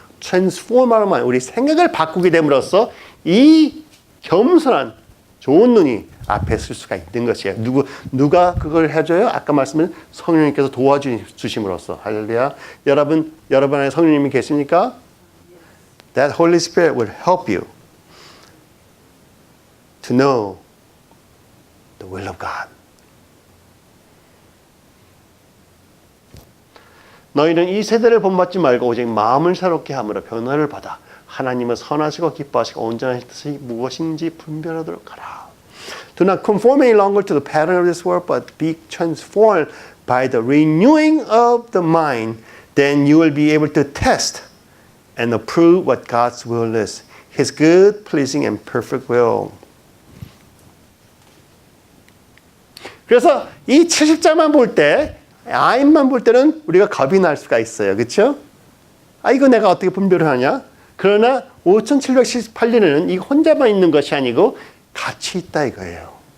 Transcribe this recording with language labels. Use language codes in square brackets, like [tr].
[ko] 트랜스포머만 우리 생각을 바꾸게 됨으로써 이 겸손한 좋은 눈이 앞에 쓸 수가 있는 것이에요. 누가 그걸 해줘요? 아까 말씀드린 성령님께서 도와주심으로써. 할렐루야. 여러분 안에 성령님이 계십니까? [en] That Holy Spirit will help you to know the will of God. [ko] 너희는 이 세대를 본받지 말고 오직 마음을 새롭게 함으로 변화를 받아 하나님은 선하시고 기뻐하시고 온전한 뜻이 무엇인지 분별하도록 하라. [en] Do not conform any longer to the pattern of this world, but be transformed by the renewing of the mind. Then you will be able to test and approve what God's will is, His good, pleasing, and perfect will. [ko] 그래서 이 70장만 볼 때, 아인만 볼 때는 우리가 겁이 날 수가 있어요. 그렇죠? 이거 내가 어떻게 분별을 하냐? 그러나 5778년에는 이 혼자만 있는 것이 아니고 같이 있다 이거예요.